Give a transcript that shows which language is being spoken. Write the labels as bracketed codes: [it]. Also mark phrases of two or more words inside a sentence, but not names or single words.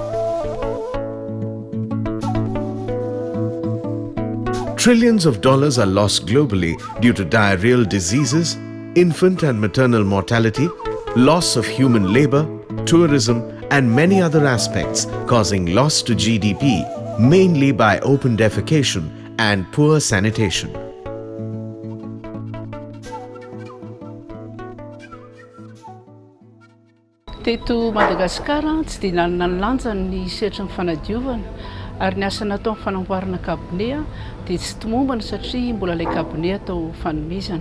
[en] Trillions of dollars are lost globally due to diarrheal diseases, infant and maternal mortality, loss of human labor, tourism, and many other aspects, causing loss to GDP, mainly by open defecation and poor sanitation. [mg] Teto Madagasikara tsy dia nanana ny lanjany ny sehatry ny fanadiovana ary ny asa natao amin'ny fanamboarana kabone dia tsy tomombana satria mbola ilay kabone atao fanomezana.